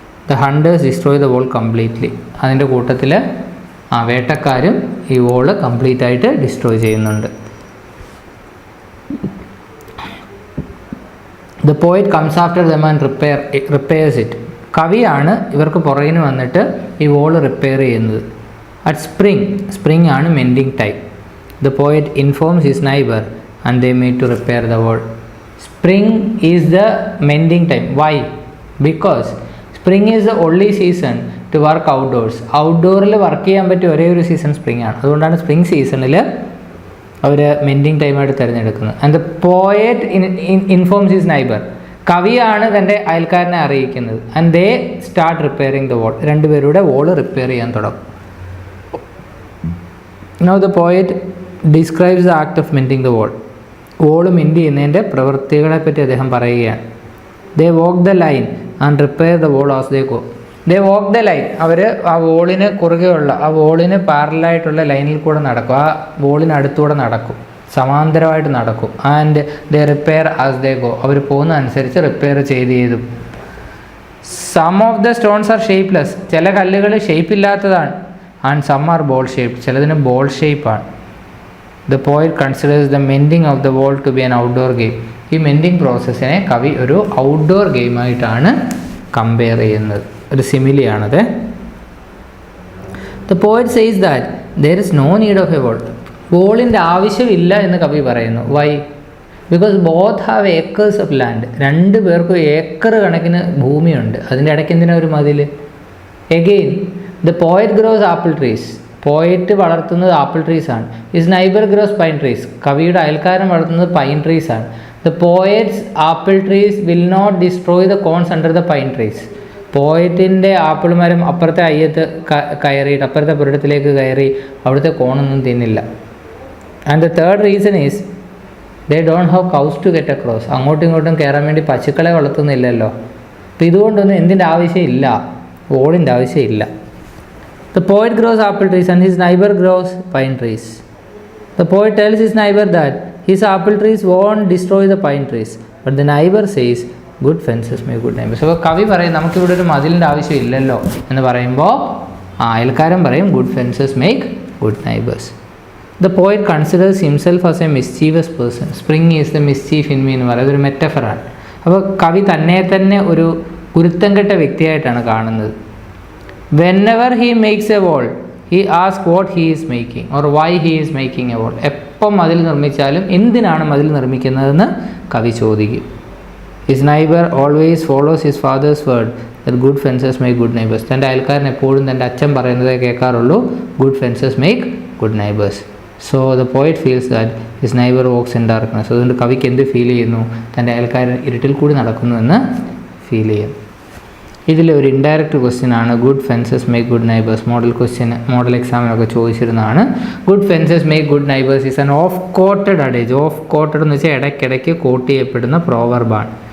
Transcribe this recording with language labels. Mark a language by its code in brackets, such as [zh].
[en] The hunters destroy the wall completely. [ml] അതിൻ്റെ കൂട്ടത്തിൽ വേട്ടക്കാരും ഈ വോള് കംപ്ലീറ്റ് ആയിട്ട് ഡിസ്ട്രോയ് ചെയ്യുന്നുണ്ട്. [en] The poet comes after them and repairs it. [ml] കവിയാണ് ഇവർക്ക് പുറകിന് വന്നിട്ട് ഈ വോള് റിപ്പയർ ചെയ്യുന്നത്. [en] At spring ആണ് mending time. The poet informs his neighbour and they meet to repair the wall. Spring is the mending time. Why? Because spring is the only season to work outdoors. [ml] ഔട്ട്ഡോറിൽ work ചെയ്യാൻ പറ്റിയ ഒരേ ഒരു season spring ആണ്. അതുകൊണ്ടാണ് spring സീസണിൽ അവർ mending ടൈമായിട്ട് തിരഞ്ഞെടുക്കുന്നത്. [en] And the poet informs his neighbour. [ml] കവിയാണ് തൻ്റെ അയൽക്കാരനെ അറിയിക്കുന്നത്. [en] And they start repairing the wall. [ml] രണ്ടുപേരുടെ വോള് റിപ്പയർ ചെയ്യാൻ തുടങ്ങും. [en] Now the poet describes the act of mending the wall. [ml] Wall mend ചെയ്യുന്നതിൻ്റെ പ്രവൃത്തികളെ പറ്റി അദ്ദേഹം പറയുകയാണ്. [en] They walk the line and repair the wall as they go. They walk the line. [ml] അവർ ആ വോളിന് കുറുകെയുള്ള, ആ വോളിന് പാരലായിട്ടുള്ള ലൈനിൽ കൂടെ നടക്കും. ആ വോളിനടുത്തൂടെ നടക്കും, സമാന്തരമായിട്ട് നടക്കും. [en] And they repair as they go. [ml] അവർ പോകുന്ന അനുസരിച്ച് റിപ്പയർ ചെയ്തു. [en] Some of the stones are shapeless. [ml] ചില കല്ലുകൾ ഷേപ്പില്ലാത്തതാണ്. [en] And some are ball shape. [ml] ചിലതിന് ബോൾ ഷേപ്പാണ്. [en] The poet considers the mending of the wall to be an outdoor game. [ml] ഈ mending പ്രോസസ്സിനെ കവി ഒരു ഔട്ട്ഡോർ ഗെയിമായിട്ടാണ് കമ്പയർ ചെയ്യുന്നത്. ഒരു സിമിലിയാണത്. [en] The poet says that there is no need of a wall. [ml] വോളിൻ്റെ ആവശ്യമില്ല എന്ന് കവി പറയുന്നു. [en] Why? Because both have acres of land. [ml] രണ്ടു പേർക്കും ഏക്കർ കണക്കിന് ഭൂമിയുണ്ട്. അതിൻ്റെ ഇടയ്ക്ക് എന്തിനാ ഒരു മതിൽ? [en] Again, the poet grows apple trees. [ml] Poet വളർത്തുന്നത് ആപ്പിൾ ട്രീസ് ആണ്. [en] His neighbour grows pine trees. [ml] കവിയുടെ അയൽക്കാരൻ വളർത്തുന്നത് പൈൻ ട്രീസ് ആണ്. [en] The poet's apple trees will not destroy the cones under the pine trees. [ml] പോയറ്റിൻ്റെ apple മരം അപ്പുറത്തെ അയ്യത്ത് കയറിയിട്ട്, അപ്പുറത്തെ പുരടത്തിലേക്ക് കയറി അവിടുത്തെ കോണൊന്നും തിന്നില്ല. [en] And the third reason is they don't have cows to get across. [ml] അങ്ങോട്ടും ഇങ്ങോട്ടും കയറാൻ വേണ്ടി പശുക്കളെ വളർത്തുന്നില്ലല്ലോ. അപ്പോൾ ഇതുകൊണ്ടൊന്നും എന്തിൻ്റെ ആവശ്യമില്ല? വോളിൻ്റെ ആവശ്യമില്ല. [en] The poet grows apple trees and his neighbor grows pine trees. The poet tells his neighbor that his apple trees won't destroy the pine trees, but the neighbor says good fences make good neighbors. [ml] അപ്പോൾ കവി പറയും നമുക്കിവിടെ ഒരു മതിലിൻ്റെ ആവശ്യമില്ലല്ലോ എന്ന് പറയുമ്പോൾ അയൽക്കാരൻ പറയും [en] Good fences make good neighbours. The poet considers himself as a mischievous person. Spring is the mischief in me [ml] എന്ന് പറയുന്നത് അതൊരു മെറ്റഫറാണ്. അപ്പോൾ കവി തന്നെ ഒരു കുരുത്തം കെട്ട വ്യക്തിയായിട്ടാണ് കാണുന്നത്. [en] Whenever he makes a wall, he asks what he is making or why he is making a wall. [ml] എപ്പോൾ മതിൽ നിർമ്മിച്ചാലും എന്തിനാണ് മതിൽ നിർമ്മിക്കുന്നതെന്ന് കവി ചോദിക്കും. [en] His neighbor always follows his father's word that good fences make good neighbors. [ml] തൻ്റെ അയൽക്കാരൻ എപ്പോഴും തൻ്റെ അച്ഛൻ പറയുന്നതേ കേൾക്കാറുള്ളൂ. [en] Good fences make good neighbors. So the poet feels that his neighbor walks in darkness. [ml] അതുകൊണ്ട് കവിക്ക് എന്ത് ഫീൽ ചെയ്യുന്നു? തൻ്റെ അയൽക്കാരൻ ഇരുട്ടിൽ കൂടി നടക്കുന്നു എന്ന് ഫീൽ ചെയ്യും. ഇതിലൊരു ഇൻഡയറക്റ്റ് ക്വസ്റ്റ്യൻ ആണ് [en] Good fences make good neighbours. [ml] Model എക്സാമിനൊക്കെ ചോദിച്ചിരുന്നതാണ്. [en] Good fences make good neighbours is an oft quoted adage. [ml] Of quoted എന്ന് വെച്ചാൽ ഇടയ്ക്കിടയ്ക്ക് കോട്ട് ചെയ്യപ്പെടുന്ന പ്രോവർബാണ്.